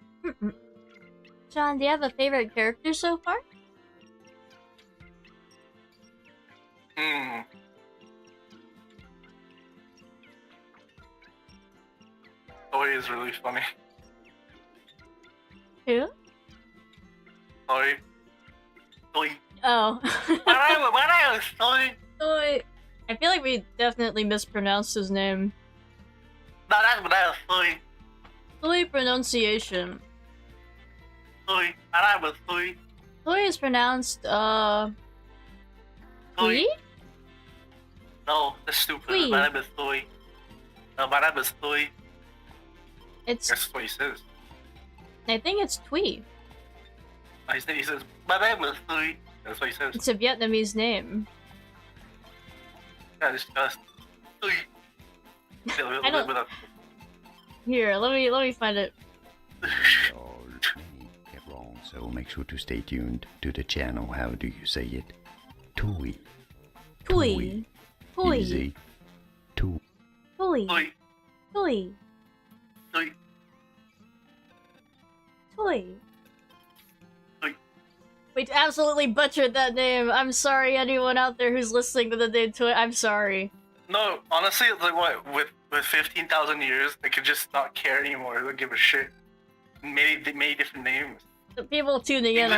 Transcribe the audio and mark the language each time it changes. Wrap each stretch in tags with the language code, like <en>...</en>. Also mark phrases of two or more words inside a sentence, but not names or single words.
<en>John, do you have a favorite character so far? Toy is really funny. Who? Toy. Oh. Toy. Toy. I feel like we definitely mispronounced his name. No, that's Toy. Toy pronunciation. Toy. Toy. Toy is pronounced, Toy. Toy? No, that's stupid. Toy. My name is Toy. No, my name is Toy. It's. That's what he says. I think it's Twee. He says, my name is Toy. That's what he says. It's a Vietnamese name. Yeah, it's just Toy. I don't. Here, let me find it. All get wrong, so make sure to stay tuned to the channel. How do you say it? Toy. Toy. Toy. Easy. Toy. Toy. Toy. Toy. Toy. Toy. Toy. We absolutely butchered that name. I'm sorry, anyone out there who's listening to the name Toy. I'm sorry. No, honestly, it's like what with 15,000 years, they could just not care anymore. They don't give a shit. They made different names. The people tuning in</en>